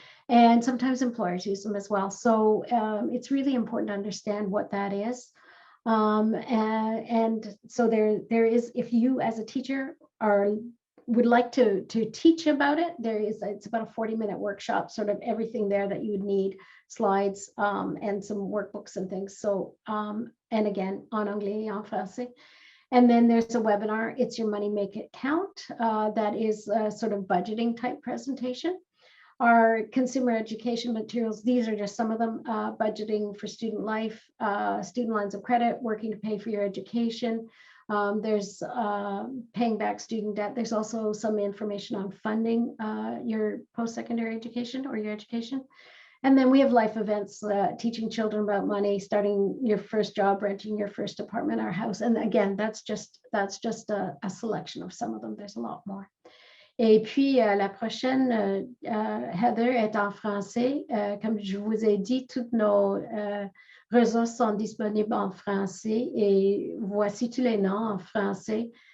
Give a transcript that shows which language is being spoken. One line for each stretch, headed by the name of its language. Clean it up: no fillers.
English: And sometimes employers use them as well. So it's really important to understand what that is. And so there is, if you as a teacher would like to teach about it, it's about a 40-minute workshop, sort of everything there that you would need, slides, and some workbooks and things. So, and again,
French: en anglais et en français.
English: And then there's a webinar, It's Your Money, Make It Count. That is a sort of budgeting type presentation. Our consumer education materials, these are just some of them, budgeting for student life, student lines of credit, working to pay for your education. There's paying back student debt. There's also some information on funding your post-secondary education or your education. And then we have life events, teaching children about money, starting your first job, renting your first apartment or house. And again, that's just a selection of some of them. There's a lot more.
French: Et puis, la prochaine, Heather, est en français. Comme je vous ai dit, toutes nos ressources sont disponibles en français et voici tous les noms en français.